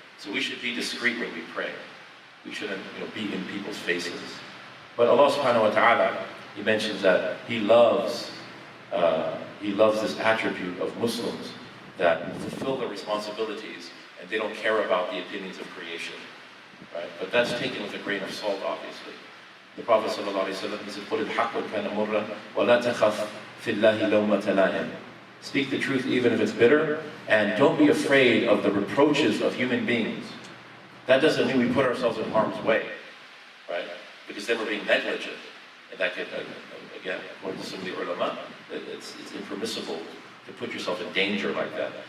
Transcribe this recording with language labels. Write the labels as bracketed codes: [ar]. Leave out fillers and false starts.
[en] So we should be discreet when we pray. We shouldn't, be in people's faces. But Allah subhanahu wa ta'ala, He mentions that He loves this attribute of Muslims that fulfill their responsibilities and they don't care about the opinions of creation, right? But that's taken with a grain of salt, obviously. The Prophet ﷺ, he said, [ar] قُلِ الْحَقُّ كَانَ مُرًّا وَلَا تَخَفْ فِي اللَّهِ لَوْمَةَ لَائِمٍ. [en] Speak the truth even if it's bitter, and don't be afraid of the reproaches of human beings. That doesn't mean we put ourselves in harm's way, right? Because then we're being negligent. And that could, again, according to some of the ulama, it's impermissible to put yourself in danger like that.